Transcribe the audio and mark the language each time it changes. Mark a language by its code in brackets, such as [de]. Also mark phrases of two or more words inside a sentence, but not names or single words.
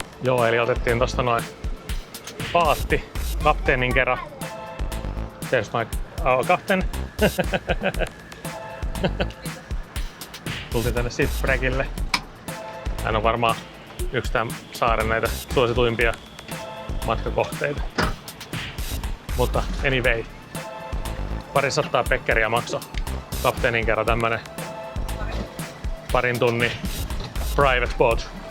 [fi] Joo, eli otettiin tosta noin paatti kapteenin kerran. [en] There's my captain. [fi] Tultiin tänne Shipwreckille. Hän on varmaan yksi tämän saaren näitä suosituimpia matkakohteita. Mutta anyway, 200 pekkeria maksoi kapteenin kerran tämmönen parin tunnin [en] private boat.